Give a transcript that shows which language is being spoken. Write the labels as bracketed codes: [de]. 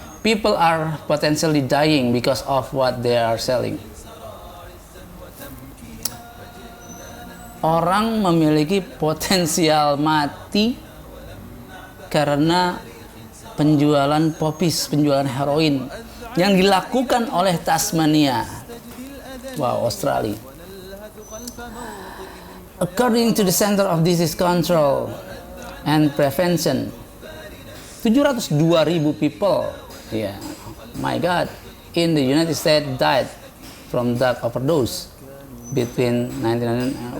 [en] People are potentially dying because of what they are selling. [id] Orang memiliki potensial mati karena penjualan popis, penjualan heroin yang dilakukan oleh Tasmania. Wow, Australia. [en] According to the Center of Disease Control and Prevention, 702.000 people, my God, in the United States died from drug overdose between 1999.